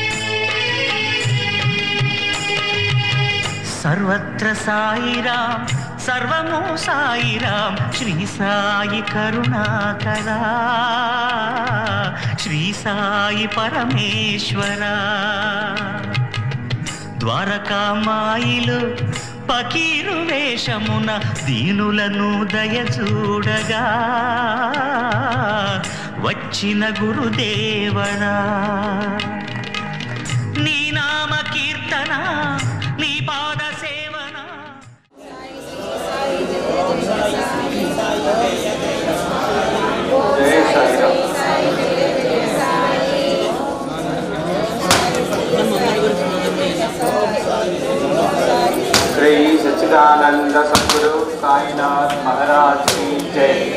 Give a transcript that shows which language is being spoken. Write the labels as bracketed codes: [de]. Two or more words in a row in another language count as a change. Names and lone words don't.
[te] सर्वत्र साई राम సర్వము సాయిరాం శ్రీ సాయి కరుణాకరా శ్రీ సాయి పరమేశ్వరా ద్వారకామాయిలు పకీరు వేషమున దీనులను దయచూడగా వచ్చిన గురుదేవరా నీ నామ కీర్తన నీ పాద సేవన [hi] श्री सच्चिदानंद सद्गुरु साईनाथ महाराज की जय।